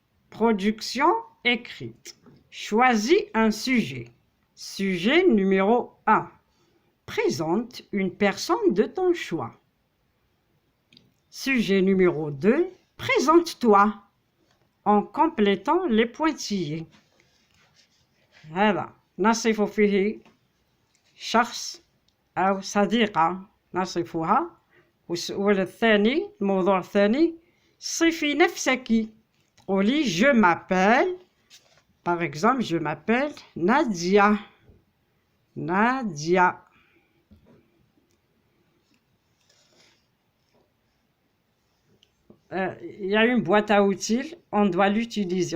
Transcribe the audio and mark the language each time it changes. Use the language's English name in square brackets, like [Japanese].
[French] Production écrite. Choisis un sujet. Sujet numéro 1. Présente une personne de ton choix. Sujet numéro 2. Présente-toi en complétant les pointillés. Voilà. [Arabic] نصف فيه شخص أو صديقة نصفها. والثاني الموضوع الثاني صفي نفسك. [French] قولي je m'appelle. Par exemple, je m'appelle Nadia. Nadia. Il y a une boîte à outils, on doit l'utiliser.